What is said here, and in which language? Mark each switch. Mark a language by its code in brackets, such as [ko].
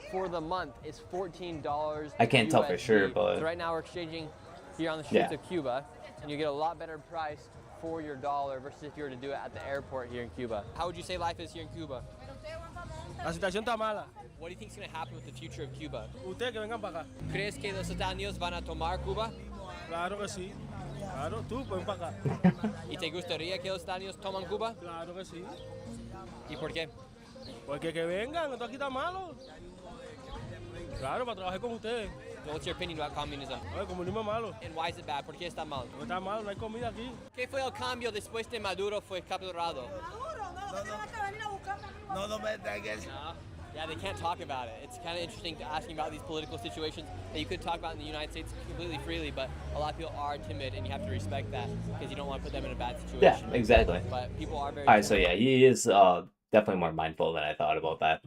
[en] for the month is $14. I can't tell for USD. sure, but So right now we're exchanging here on the streets of Cuba, and you get a lot better price for your dollar versus if you were to do it at the airport here in Cuba. How would you say life is here in Cuba? [es] La situación está mala. [en] What do you think is going to happen with the future of Cuba? [es] Ustedes que vengan para acá. ¿Crees que los Estados Unidos van a tomar Cuba? Claro que sí. Claro, tú ven para acá. ¿Y te gustaría que los Estados Unidos toman Cuba? Claro que sí. ¿Y por qué? Porque que vengan, esto aquí está malo. Claro, para trabajar con ustedes. [en] What's your opinion about communism? [es] El comunismo es malo. [en] And why is it bad? [es] ¿Por qué está mal? No está malo, no hay comida aquí. ¿Qué fue el cambio después de Maduro fue capturado? No me entregues. No. [en] Yeah, they can't talk about it. It's kind of interesting asking about these political situations that you could talk about in the United States completely freely, but a lot of people are timid, and you have to respect that because you don't want to put them in a bad situation. yeah, exactly. But people are very All right, so timid yeah, he is definitely more mindful than I thought about that.